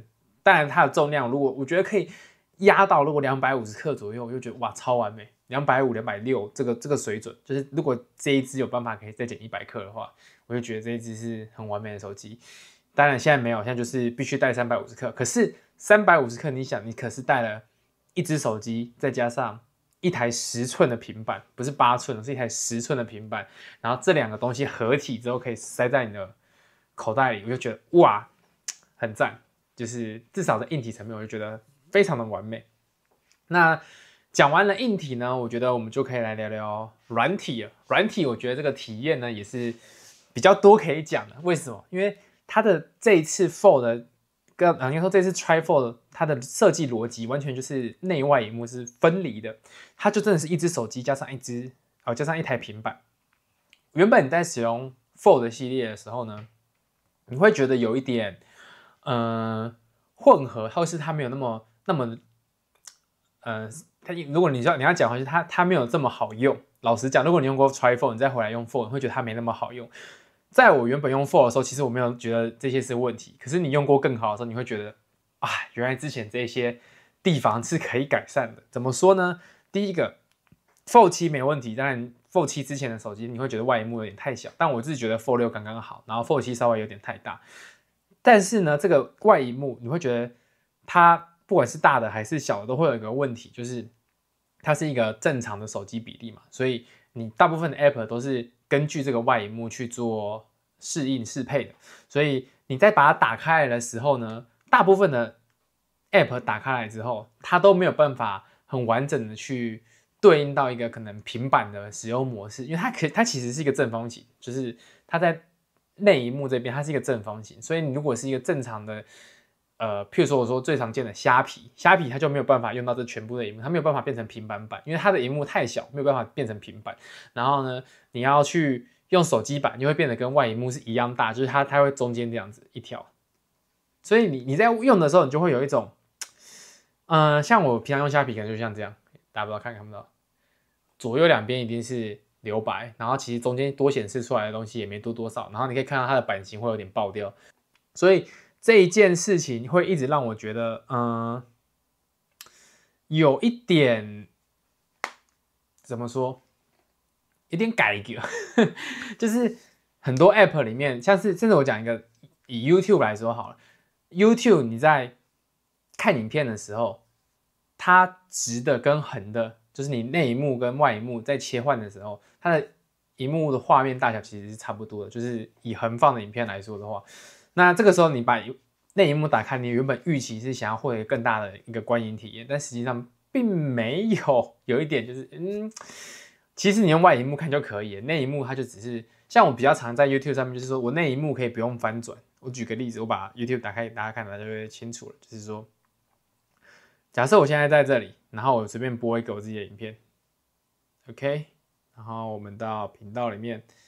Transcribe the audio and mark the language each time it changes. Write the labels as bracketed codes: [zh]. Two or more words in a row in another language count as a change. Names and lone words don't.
[zh] 當然它的重量，如果我覺得可以壓到如果250克左右，我就覺得哇超完美，250、260這個水準，就是如果這一支有辦法可以再減100克的話，我就覺得這一支是很完美的手機。當然現在沒有，現在就是必須帶350克，可是350克，你想，你可是帶了一支手機，再加上一台10寸的平板，不是8寸，是一台10寸的平板，然後這兩個東西合體之後可以塞在你的口袋裡，我就覺得哇，很讚，就是至少在硬體層面，我就覺得非常的完美。那講完了硬體呢，我覺得我們就可以來聊聊軟體了。軟體，我覺得這個體驗呢也是比較多可以講的。為什麼？因為它的這一次 Fold 跟應該說這次 Tri-Fold 它的設計邏輯完全就是內外螢幕是分離的，它就真的是一只手機加上加上一台平板。原本你在使用 Fold 系列的時候呢，你會覺得有一點混合，或是它沒有那麼如果你要講的話，是它沒有這麼好用。老實講，如果你用過 Tri-Fold， 你再回來用 Fold， 你會覺得它沒那麼好用。在我原本用 Fold 的時候，其實我沒有覺得這些是問題。可是你用過更好的時候，你會覺得啊，原來之前這些地方是可以改善的。怎麼說呢？第一個 Fold 7沒問題，當然 Fold 7之前的手機你會覺得外螢幕有點太小，但我自己覺得 Fold 6剛剛好，然後 Fold 7稍微有點太大。但是呢，這個外螢幕你會覺得它不管是大的還是小的，都會有一個問題，就是它是一個正常的手機比例嘛，所以你大部分的 App 都是根據這個外螢幕去做適配的，所以你在把它打開來的時候呢，大部分的 App 打開來之後，它都沒有辦法很完整的去對應到一個可能平板的使用模式，因為它其實是一個正方形，就是它在內螢幕這邊它是一個正方形，所以你如果是一個正常的譬如說我說最常見的蝦皮它就沒有辦法用到這全部的螢幕，它沒有辦法變成平板版，因為它的螢幕太小，沒有辦法變成平板。然後呢，你要去用手機版，就會變得跟外螢幕是一樣大，就是它會中間這樣子一條。所以你在用的時候，你就會有一種，像我平常用蝦皮可能就像這樣，大家不知道看不到，左右兩邊一定是留白，然後其實中間多顯示出來的東西也沒多少，然後你可以看到它的版型會有點爆掉，所以這一件事情會一直讓我覺得，有一點怎麼說，有點改革，就是很多 App 裡面，像是甚至我講一個以 YouTube 來說好了 ，YouTube 你在看影片的時候，它直的跟橫的，就是你內螢幕跟外螢幕在切換的時候，它的螢幕的畫面大小其實是差不多的，就是以橫放的影片來說的話。那這個時候你把內螢幕打開，你原本預期是想要獲得更大的一個觀影體驗，但實際上並沒有。有一點就是，其實你用外螢幕看就可以了，內螢幕它就只是像我比較常在 YouTube 上面，就是說我內螢幕可以不用翻轉。我舉個例子，我把 YouTube 打開，大家看大家就會清楚了。就是說，假設我現在在這裡，然後我隨便播一個我自己的影片 ，OK， 然後我們到頻道裡面。